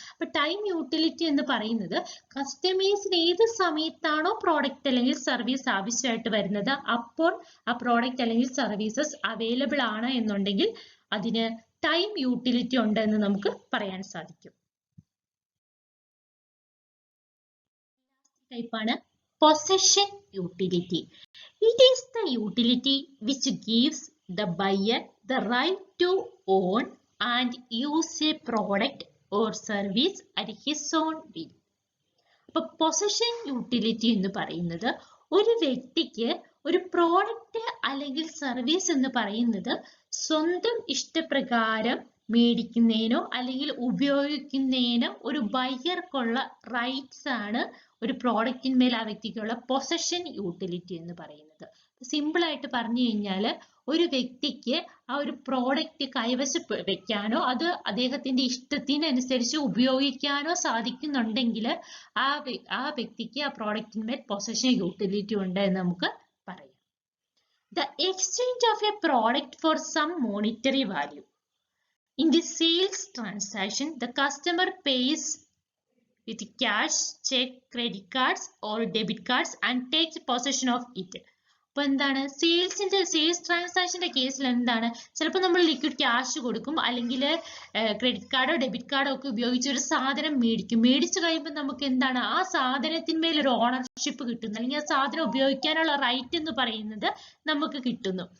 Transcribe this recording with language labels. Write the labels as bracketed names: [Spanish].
[Malayalam] അപ്പൊ time utility എന്ന് പറയുന്നത് കസ്റ്റമേഴ്സിന് ഏത് സമയത്താണോ പ്രോഡക്റ്റ് അല്ലെങ്കിൽ സർവീസ് ആവശ്യമായിട്ട് വരുന്നത് അപ്പോൾ ആ പ്രോഡക്റ്റ് അല്ലെങ്കിൽ സർവീസസ് അവൈലബിൾ ആണ് എന്നുണ്ടെങ്കിൽ അതിന് ടൈം യൂട്ടിലിറ്റി ഉണ്ട് എന്ന് നമുക്ക് പറയാൻ സാധിക്കും. [English] ടൈപ്പാണ് possession utility. It is the utility which gives the buyer the right to own and use a product or service at his own will. [Malayalam] അപ്പൊ possession utility എന്ന് പറയുന്നത് ഒരു വ്യക്തിക്ക് ഒരു പ്രോഡക്റ്റ് അല്ലെങ്കിൽ സർവീസ് എന്ന് പറയുന്നത് സ്വന്തം ഇഷ്ടപ്രകാരം മേടിക്കുന്നതിനോ അല്ലെങ്കിൽ ഉപയോഗിക്കുന്നതിനോ ഒരു ബയ്യർക്കുള്ള റൈറ്റ്സ് ആണ് ഒരു പ്രോഡക്റ്റിന്മേൽ ആ വ്യക്തിക്കുള്ള പൊസഷൻ യൂട്ടിലിറ്റി എന്ന് പറയുന്നത്. സിമ്പിൾ ആയിട്ട് പറഞ്ഞു കഴിഞ്ഞാൽ ഒരു വ്യക്തിക്ക് ആ ഒരു പ്രോഡക്റ്റ് കൈവശം വെക്കാനോ അത് അദ്ദേഹത്തിന്റെ ഇഷ്ടത്തിനനുസരിച്ച് ഉപയോഗിക്കാനോ സാധിക്കുന്നുണ്ടെങ്കിൽ ആ വ്യക്തിക്ക് ആ പ്രോഡക്റ്റിന്മേൽ പൊസഷൻ യൂട്ടിലിറ്റി ഉണ്ട് എന്ന് നമുക്ക് പറയാം. [English] The exchange of a product for some monetary value. In the sales transaction, the customer pays with cash, check, credit cards or debit cards and takes possession of it. [Malayalam] അപ്പൊ എന്താണ്, sales ട്രാൻസാക്ഷന്റെ കേസിൽ എന്താണ്, ചിലപ്പോൾ നമ്മൾ ലിക്വിഡ് ക്യാഷ് കൊടുക്കും അല്ലെങ്കിൽ credit കാർഡോ ഡെബിറ്റ് കാർഡോ ഒക്കെ ഉപയോഗിച്ച് ഒരു സാധനം മേടിക്കും. മേടിച്ചു കഴിയുമ്പോൾ നമുക്ക് എന്താണ്, ആ സാധനത്തിന്മേൽ ഒരു ഓണർഷിപ്പ് കിട്ടുന്നു, അല്ലെങ്കിൽ ആ സാധനം ഉപയോഗിക്കാനുള്ള റൈറ്റ് എന്ന് പറയുന്നത് നമുക്ക് കിട്ടുന്നു.